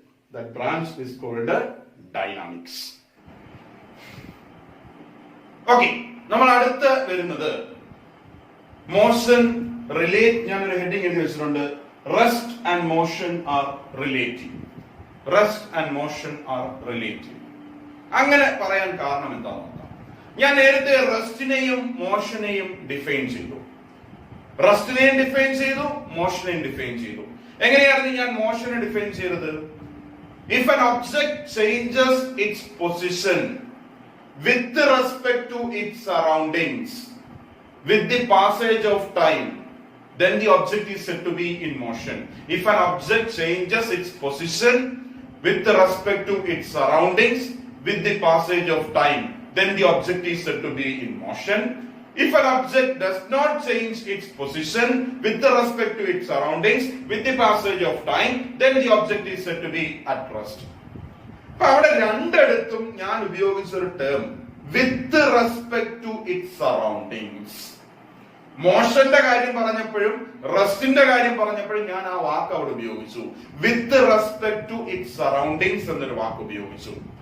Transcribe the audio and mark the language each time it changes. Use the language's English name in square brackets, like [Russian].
[English] That branch is called dynamics. [Malayalam] Okay, നമ്മൾ അടുത്ത് വരുന്നത് മോഷൻ റിലേറ്റ്. ഞാനൊരു ഹെഡിങ് എഴുതി വെച്ചിട്ടുണ്ട്, [English] Rest and motion are relative. Rest and motion are relative. [Malayalam] അങ്ങനെ പറയാൻ കാരണം എന്താണെന്ന് നോക്കാം. ഞാൻ നേരത്തെ റെസ്റ്റിനെയും മോഷനെയും ഡിഫൈൻ ചെയ്തു. റെസ്റ്റിനെയും ഡിഫൈൻ ചെയ്തു, മോഷനെയും ഡിഫൈൻ ചെയ്തു. എങ്ങനെയായിരുന്നു ഞാൻ മോഷനെ ഡിഫൈൻ ചെയ്തത്? [English] If an object changes its position with respect to its surroundings with the passage of time, then the object is said to be in motion. If an object changes its position with respect to its surroundings with the passage of time, then the object is said to be in motion. If an object does not change its position with respect to its surroundings with the passage of time, then the object is said to be at rest. [Malayalam] അപ്പൊ അവിടെ രണ്ടിടത്തും ഞാൻ ഉപയോഗിച്ച ഒരു term [English] With respect to its surroundings. [Malayalam] മോഷന്റെ കാര്യം പറഞ്ഞപ്പോഴും റെസ്റ്റിന്റെ കാര്യം പറഞ്ഞപ്പോഴും ഞാൻ ആ വാക്ക് അവിടെ ഉപയോഗിച്ചു. [English] with respect to its surroundings [Malayalam] എന്നൊരു വാക്ക് ഉപയോഗിച്ചു.